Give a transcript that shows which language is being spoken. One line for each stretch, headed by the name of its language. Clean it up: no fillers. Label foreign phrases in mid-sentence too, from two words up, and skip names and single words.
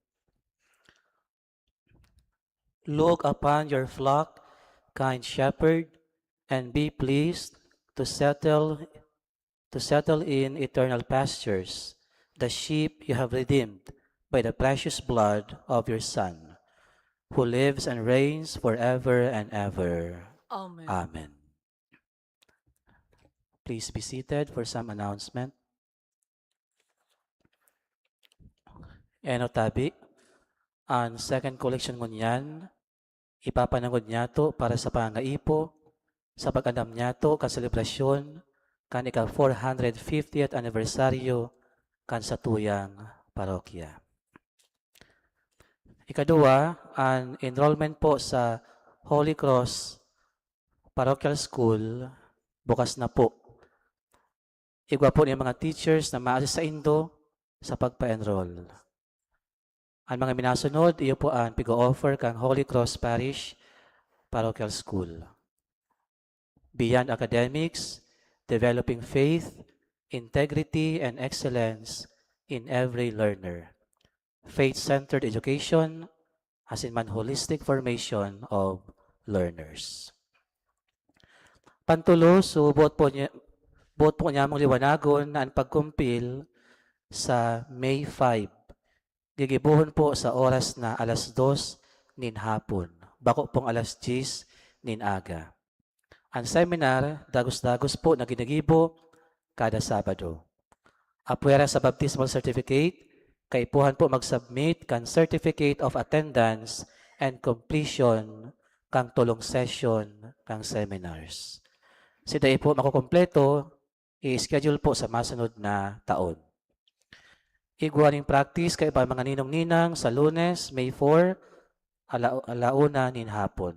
English: Look upon your flock, kind shepherd, and be pleased to settle in eternal pastures the sheep you have redeemed by the precious blood of your Son, who lives and reigns forever and ever. Amen. Amen. Please be seated for some announcement.
Bikol: Eno tabi, ang
English: second collection
Bikol: ngunyan, ipapanangod niya to para sa pangaipo, sa pag-andam niya to ka selebrasyon, kan ika 450th anniversaryo kan sa tuyang parokya. Ikadua, ang enrollment po sa Holy Cross Parochial School, bukas na po. Igwa po niya mga teachers na ma-assist sa Indo sa pagpa-enroll. Ang mga minasunod, iyo po ang pig-offer kang Holy Cross Parish Parochial School.
English: Beyond academics, developing faith, integrity, and excellence in every learner. Faith-centered education, as in man holistic formation of learners.
Bikol: Pantulo, so buot po niya mong liwanagon na ang pagkumpil sa May 5. Gigibuhon po sa oras na alas 2 nin hapon, bako pong alas 10 nin aga. Ang seminar, dagos-dagos po na ginagibo kada Sabado. Apwera sa baptismal certificate, kaipuhan po mag-submit kan
English: certificate of attendance and completion
Bikol: kang tulong session kang seminars. Siday po makukompleto, i-schedule po sa masunod na taon. Iguaning practice kay pa mga ninong-ninang sa Lunes, May 4, alauna nin hapon.